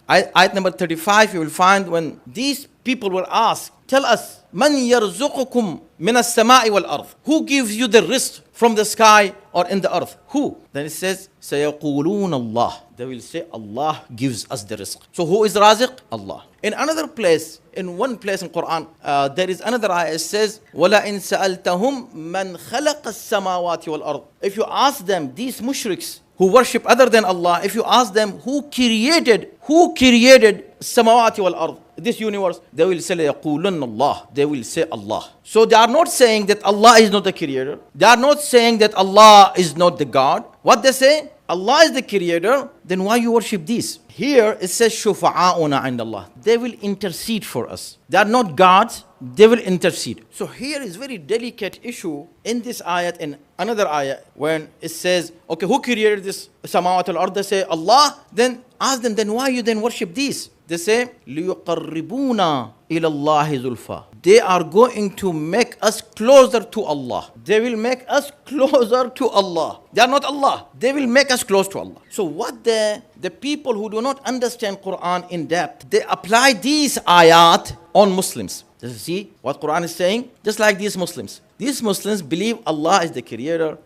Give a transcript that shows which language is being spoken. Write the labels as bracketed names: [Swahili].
[English] Ayat number 35, you will find when these people were asked, tell us, [Arabic] man yarzuqukum min as-sama'i wal ard. [English] Who gives you the rizq from the sky or in the earth? Who? Then it says, [Arabic] sayaqulun Allah. [English] They will say, Allah gives us the rizq. So who is raziq? Allah. In another place, in one place in Quran, there is another ayah. It says, [Arabic] وَلَئِن سَأَلْتَهُمْ مَنْ خَلَقَ السَّمَاوَاتِ وَالْأَرْضِ. [English] If you ask them, these mushriks who worship other than Allah, if you ask them who created samawati wal ard, this universe, they will say [Arabic] yaqulun Allah. [English] They will say Allah. So they are not saying that Allah is not the creator. They are not saying that Allah is not the God. What they say? Allah is the creator. Then why you worship these? Here it says [Arabic] shufa'auna indallah. [English] They will intercede for us. They are not gods. They will intercede. So here is very delicate issue in this ayat and another ayat when it says, okay, who created this samawat al ard? They say Allah. Then ask them, then why you then worship these? They say, [Arabic] لِيُقَرِّبُونَ إِلَى اللَّهِ زُلْفَى. [English] They are going to make us closer to Allah. They will make us closer to Allah. They are not Allah. They will make us close to Allah. So what the people who do not understand Quran in depth, they apply these ayat on Muslims. Does you see what Quran is saying? Just like these Muslims. These Muslims believe Allah is the creator.